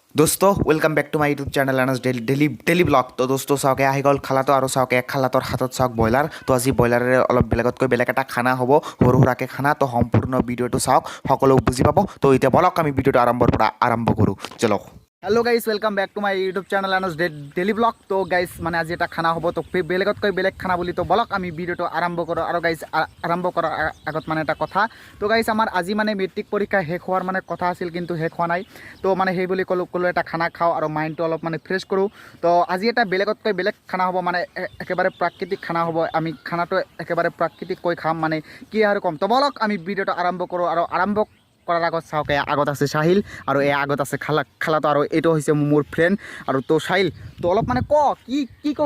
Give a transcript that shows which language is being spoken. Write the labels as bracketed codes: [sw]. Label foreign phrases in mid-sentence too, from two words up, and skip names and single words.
[hi] दोस्तों [en] welcome back to my YouTube channel Enas daily blog [hi] तो दोस्तों [as] चाওক আহি গ'ল খালাটো আৰু চাওক এক খালাটোৰ হাতত চাওক ব্ৰইলাৰ তো আজি ব্ৰইলাৰে অলপ বেলেগতকৈ বেলেগ এটা খানা হ'ব সৰু সুৰাকৈ খানা তো সম্পূৰ্ণ ভিডিঅ'টো চাওক সকলো বুজি পাব তো এতিয়া বলক আমি ভিডিঅ'টো আৰম্ভ কৰোঁ চলো [en] hello guys welcome back to my YouTube channel Enas daily blog [hi] तो गाइस माने आज [as] এটা খানা হ'ব তো বেলেগতকৈ বেলেগ খানা বুলি তো বলক আমি ভিডিঅ'টো আৰম্ভ কৰোঁ আৰু গাইস আৰম্ভ কৰাৰ আগত মানে এটা কথা তো গাইস আমাৰ আজি মানে মেট্ৰিক পৰীক্ষা শেষ হোৱাৰ মানে কথা আছিল কিন্তু শেষ হোৱা নাই তো মানে সেই বুলি ক'লো এটা খানা খাওঁ আৰু মাইণ্ডটো অলপ মানে ফ্ৰেছ কৰোঁ তো আজি এটা বেলেগতকৈ বেলেগ খানা হ'ব মানে একেবাৰে প্ৰাকৃতিক খানা হ'ব আমি খানাটো একেবাৰে প্ৰাকৃতিককৈ খাম মানে কি আৰু কম তো বলক আমি ভিডিঅ'টো আৰম্ভ কৰোঁ আৰু আৰম্ভ কৰাৰ আগত চাওক আগত আছে সাহিল আৰু আগত আছে খালাটো আৰু এইটো হৈছে মোৰ ফ্ৰেণ্ড আৰু তো সাহিল তো অলপ মানে কি কওঁ